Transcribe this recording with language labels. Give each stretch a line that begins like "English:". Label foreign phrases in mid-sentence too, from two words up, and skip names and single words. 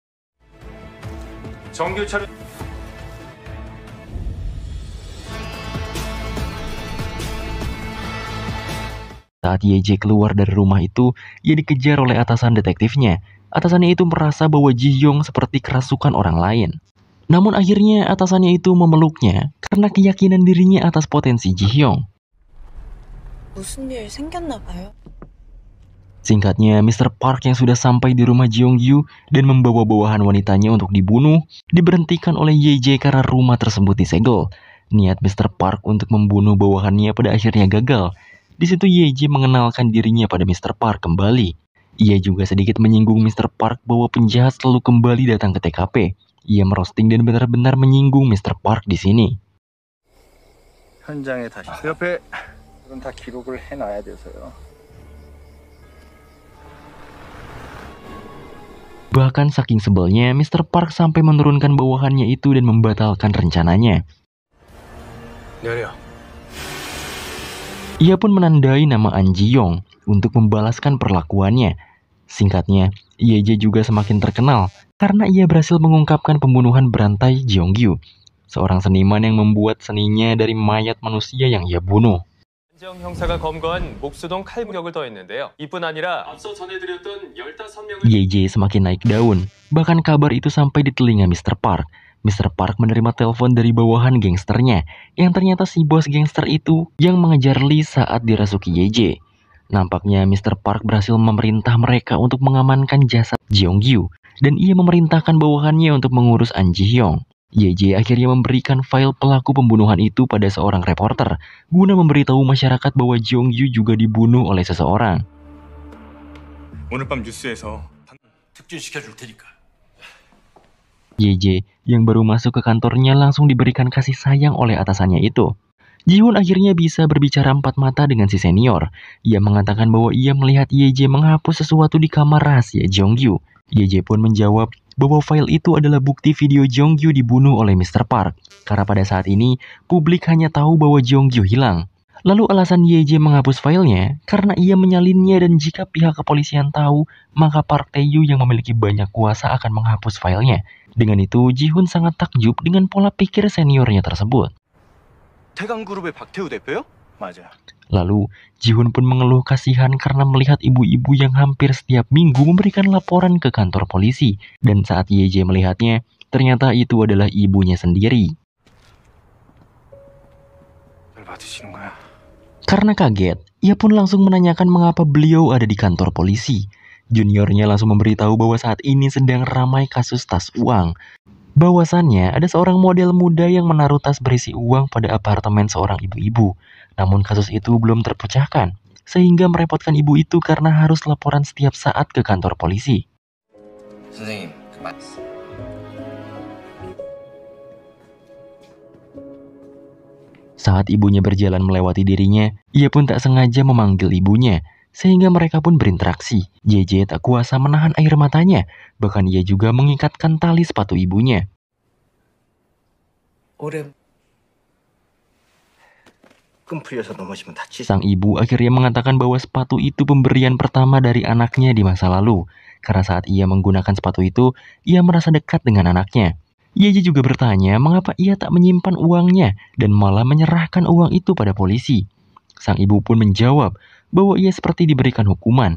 Indonesian: Saat Yeji keluar dari rumah itu, ia dikejar oleh atasan detektifnya. Atasannya itu merasa bahwa Ji-hyung seperti kerasukan orang lain. Namun akhirnya atasannya itu memeluknya karena keyakinan dirinya atas potensi Ji-hyung.
Korean: 무슨 일 생겼나 봐요.
Indonesian: Singkatnya, Mr. Park yang sudah sampai di rumah Jeongyu dan membawa bawahan wanitanya untuk dibunuh, diberhentikan oleh Yeji karena rumah tersebut disegel. Niat Mr. Park untuk membunuh bawahannya pada akhirnya gagal. Di situ Yeji mengenalkan dirinya pada Mr. Park kembali. Ia juga sedikit menyinggung Mr. Park bahwa penjahat selalu kembali datang ke TKP. Ia merosting dan benar-benar menyinggung Mr. Park di sini.
Korean: 현장에 다시 옆에 이건 다 기록을 해놔야 돼서요.
Indonesian: Bahkan saking sebelnya, Mr. Park sampai menurunkan bawahannya itu dan membatalkan rencananya.
Korean: 내려.
Indonesian: Ia pun menandai nama An Ji-yong untuk membalaskan perlakuannya. Singkatnya, Yeji juga semakin terkenal karena ia berhasil mengungkapkan pembunuhan berantai Jeongyu, seorang seniman yang membuat seninya dari mayat manusia yang ia bunuh.
Korean: 안지영 형사가 검거한 목수동 칼무격을 더했는데요. 이뿐 아니라 앞서 전해드렸던 15명을
Indonesian: Yeji semakin naik daun. Bahkan kabar itu sampai di telinga Mr. Park. Mr. Park menerima telepon dari bawahan gangsternya, yang ternyata si bos gangster itu yang mengejar Lee saat dirasuki Yeji. Nampaknya Mr. Park berhasil memerintah mereka untuk mengamankan jasad Jeongyu, dan ia memerintahkan bawahannya untuk mengurus An Ji-hyung. Yeji akhirnya memberikan file pelaku pembunuhan itu pada seorang reporter, guna memberitahu masyarakat bahwa Jeongyu juga dibunuh oleh seseorang.
Korean: 오늘 밤 뉴스에서 특준시켜줄 테니까.
Indonesian: Yeji yang baru masuk ke kantornya langsung diberikan kasih sayang oleh atasannya itu. Ji-hoon akhirnya bisa berbicara empat mata dengan si senior. Ia mengatakan bahwa ia melihat Yeji menghapus sesuatu di kamar rahasia Jeongyu. Yeji pun menjawab bahwa file itu adalah bukti video Jeongyu dibunuh oleh Mr. Park. Karena pada saat ini, publik hanya tahu bahwa Jeongyu hilang. Lalu alasan Yeji menghapus filenya karena ia menyalinnya dan jika pihak kepolisian tahu, maka Park Tae-yu yang memiliki banyak kuasa akan menghapus filenya. Dengan itu, Ji-hoon sangat takjub dengan pola pikir seniornya tersebut.
Korean: 태강그룹의 박태우 대표요? 맞아.
Indonesian: Lalu, Ji-hoon pun mengeluh kasihan karena melihat ibu-ibu yang hampir setiap minggu memberikan laporan ke kantor polisi. Dan saat Yeji melihatnya, ternyata itu adalah ibunya sendiri.
Korean: 받으시는 거야.
Indonesian: Karena kaget, ia pun langsung menanyakan mengapa beliau ada di kantor polisi. Juniornya langsung memberitahu bahwa saat ini sedang ramai kasus tas uang. Bahwasannya ada seorang model muda yang menaruh tas berisi uang pada apartemen seorang ibu-ibu. Namun kasus itu belum terpecahkan, sehingga merepotkan ibu itu karena harus laporan setiap saat ke kantor polisi.
Korean: 선생님, 그만.
Indonesian: Saat ibunya berjalan melewati dirinya, ia pun tak sengaja memanggil ibunya. sehingga mereka pun berinteraksi. JJ tak kuasa menahan air matanya, bahkan ia juga mengikatkan tali sepatu ibunya.
Korean: 끈 풀려서 넘어지면 다치지.
Indonesian: Sang ibu akhirnya mengatakan bahwa sepatu itu pemberian pertama dari anaknya di masa lalu. Karena saat ia menggunakan sepatu itu, ia merasa dekat dengan anaknya. JJ juga bertanya mengapa ia tak menyimpan uangnya dan malah menyerahkan uang itu pada polisi. Sang ibu pun menjawab bahwa ia seperti diberikan hukuman.